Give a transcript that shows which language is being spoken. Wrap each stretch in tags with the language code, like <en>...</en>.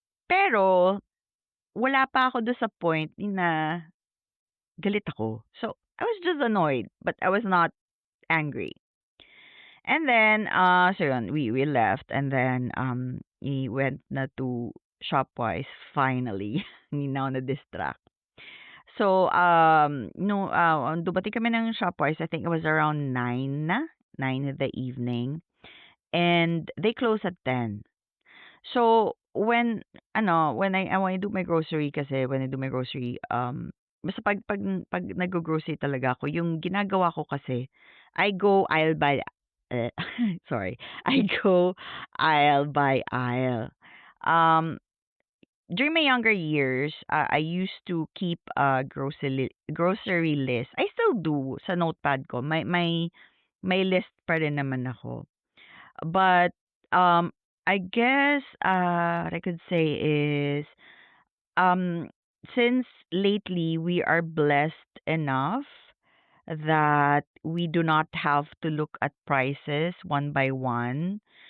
<tl>Pero, wala pa ako doon sa point na galit ako.</tl> <en>So, I was just annoyed, but I was not angry. And then, so yun, we left, and then, we went na to Shopwise, finally.</en> <tl>Hindi na ako na-distract.</tl> <en>So, no,</en> <tl>dumating kami ng</tl> <en>Shopwise, I think it was around 9 na, 9 in the evening. And they close at 10. So, when I do my grocery kasi, when I do my grocery,</en> <tl>basta pag naggo-grocery talaga ako, yung ginagawa ko kasi,</tl> <en>I go aisle by, eh, sorry, I go aisle by aisle. Um, During my younger years, I used to keep a grocery list. I still do</en> <tl>sa notepad ko. May list pa rin naman ako.</tl> <en>But, I guess, what I could say is, um, since lately we are blessed enough that we do not have to look at prices one by one.</en>